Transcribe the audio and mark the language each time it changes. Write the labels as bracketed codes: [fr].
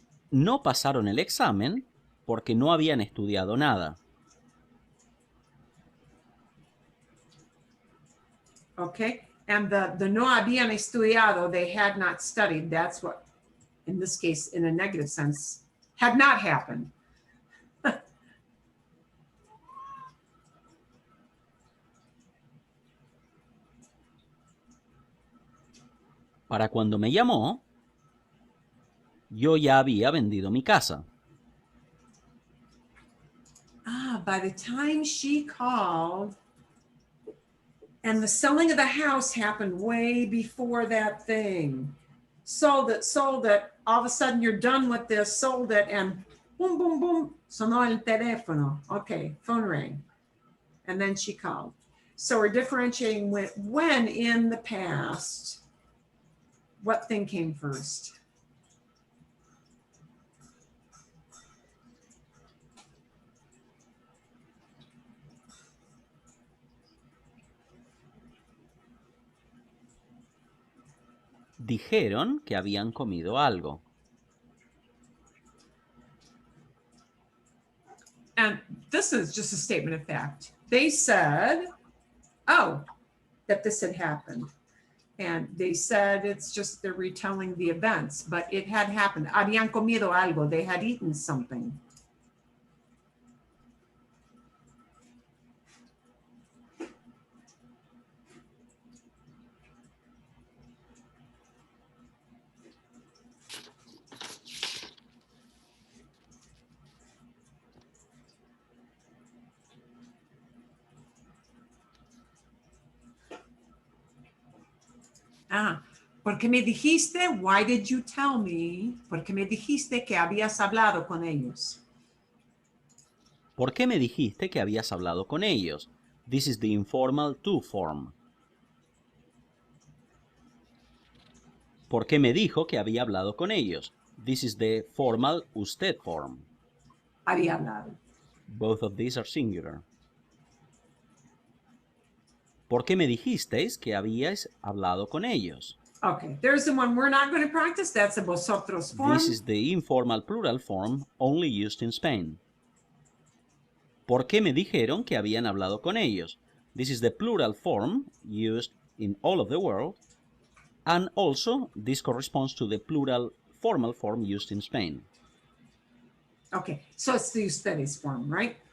[es] No pasaron el examen porque no habían estudiado nada. [en] Okay, and the no habían estudiado, they had not studied. That's what, in this case, in a negative sense, had not happened. [es] Para cuando me llamó, yo ya había vendido mi casa. [en] By the time she called, and the selling of the house happened way before that thing. Sold it, all of a sudden you're done with this, sold it, and boom, boom, boom, sonó el teléfono. Okay, phone rang. And then she called. So we're differentiating when in the past, what thing came first? [es] Dijeron que habían comido algo. [en] And this is just a statement of fact. They said, oh, that this had happened. And they said it's just they're retelling the events, but it had happened. Habían comido algo. They had eaten something. Porque me dijiste, why did you tell me? [es] Porque me dijiste que habías hablado con ellos. ¿Por qué me dijiste que habías hablado con ellos? [en] This is the informal to form. [es] ¿Por qué me dijo que había hablado con ellos? [en] This is the formal usted form. [es] Había hablado. [en] Both of these are singular. [es] ¿Por qué me dijisteis que habíais hablado con ellos? [en] Okay, there's the one we're not going to practice. That's the vosotros form. This is the informal plural form only used in Spain. [es] ¿Por qué me dijeron que habían hablado con ellos? This is the plural form used [en] in all of the world, and also this corresponds to the plural formal form used in Spain. Okay, so it's the ustedes form, right?